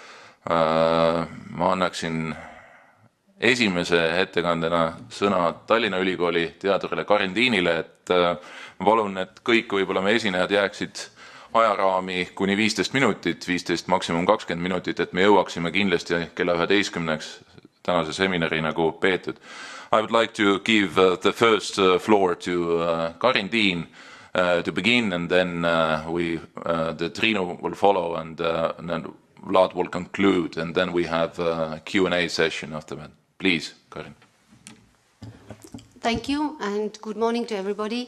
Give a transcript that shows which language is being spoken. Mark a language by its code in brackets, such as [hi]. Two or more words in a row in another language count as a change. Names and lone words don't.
[et] ma annaksin esimese ettekandena sõna Tallinna Ülikooli teadurile Karin Deanile, et ma palun, et kõik võib-olla me esinejad jääksid ajaraami kuni 15 minutit, 15 maksimum 20 minutit, et me jõuaksime kindlasti kella 11-ks tänase seminari nagu peetud. [en] I would like to give the first floor to Karin Dean to begin, and then the Trino will follow, and then Vlad will conclude, and then we have a Q&A session after that. Please, Karin. Thank you, and good morning to everybody.